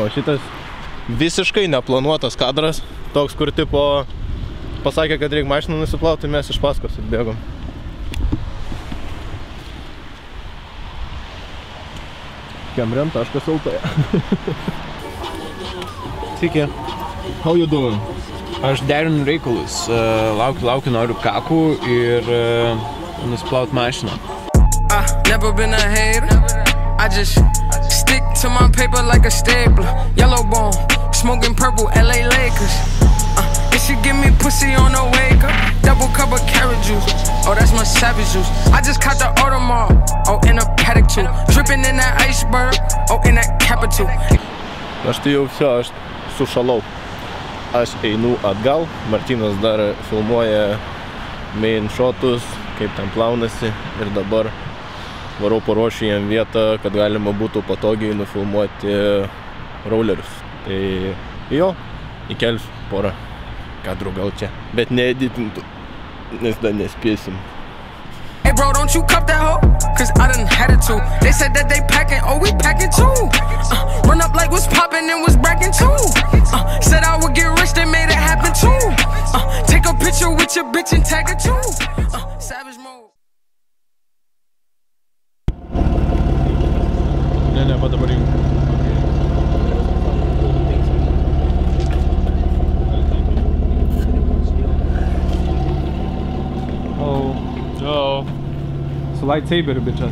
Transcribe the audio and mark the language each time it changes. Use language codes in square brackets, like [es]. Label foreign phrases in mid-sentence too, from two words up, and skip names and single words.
[lt] Šitas visiškai neplanuotas kadras, toks, kur tipo pasakė, kad reikia mašiną nusiplauti, tai mes iš paskos atbėgom. Camrem.lt. Sveiki. [en] How you doing? [lt] Aš derinu reikalus. Laukiu noriu kakų ir nusiplaut mašiną. [en] Never been a hater. I just stick to my paper like a stapler. Yellow bone, smoking purple, LA Lakers. If she give me pussy on the wake up, double cup of carrot juice. Oh, that's my savage juice. I just caught the Audemars. Oh, in a paddock too. Dripping in that iceberg. Oh, in that capital. [lt] Aš tai jau все, aš sušalau. Aš einu atgal, Martynas dar filmuoja [en] main shotus, [lt] kaip ten plaunasi ir dabar varau paruošiu jam vietą, kad galima būtų patogiai nufilmuoti rollerius. Tai jo, įkelsiu porą kadrų gal čia, bet needitintų, nes dar nespėsim. [en] Hey bro, don't you cup that hoe? Cause I done had it too. They said that they packing, oh we packing too. Run up like what's poppin' and what's brackin' too. Said I would get rich, they made it happen too. Take a picture with your bitch and tag her too. Savage mode. [lt] Ne, va dabar jau. Oh. Su lightsaberiu, bičias.